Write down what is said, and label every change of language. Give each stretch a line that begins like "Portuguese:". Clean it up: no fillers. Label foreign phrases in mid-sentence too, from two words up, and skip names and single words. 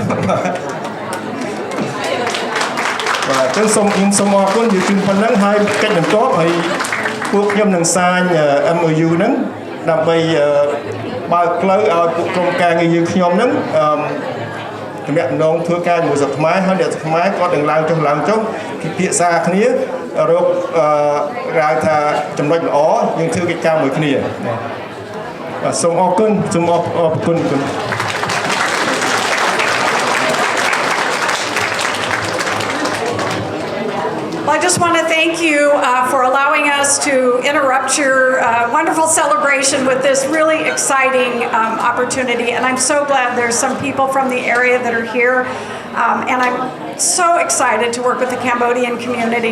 Khmer: បាទអញ្ចឹងសូមអរគុណយើងជូនប៉ុណ្ណឹងហើយកិច្ចបន្ទាប់ហើយពួកខ្ញុំនឹងសាញ MOU ហ្នឹងដើម្បីបើកផ្លូវឲ្យពួកក្រុមការងារយើងខ្ញុំហ្នឹងទំនាក់ទំនងធ្វើការជាមួយស្រុកខ្មែរហើយអ្នកស្រុកខ្មែរគាត់នឹងឡើងចុះពិភាក្សាគ្នារកហៅថាចំណុចល្អយើងធ្វើកិច្ចការមួយគ្នាបាទសូមអរគុណសូមអរគុណ
English: Well, I just want to thank you for allowing us to interrupt your wonderful celebration with this really exciting opportunity. And I'm so glad there's some people from the area that are here. And I'm so excited to work with the Cambodian community.